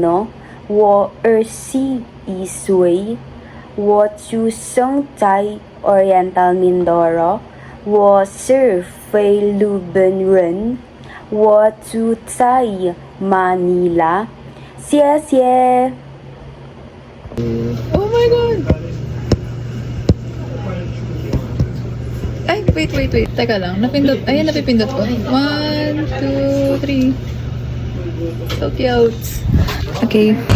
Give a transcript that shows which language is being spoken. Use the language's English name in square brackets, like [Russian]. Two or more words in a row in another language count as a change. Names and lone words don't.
[Chinese] 诺，我20岁，我出生在 Oriental Mindoro，我是菲律宾人，我住在马尼拉，谢谢。 [English] Oh my God! [Filipino] Ay, wait. Teka lang. Napindot. Ayan, napipindot ko. [English] 1, 2, 3. So cute. Okay.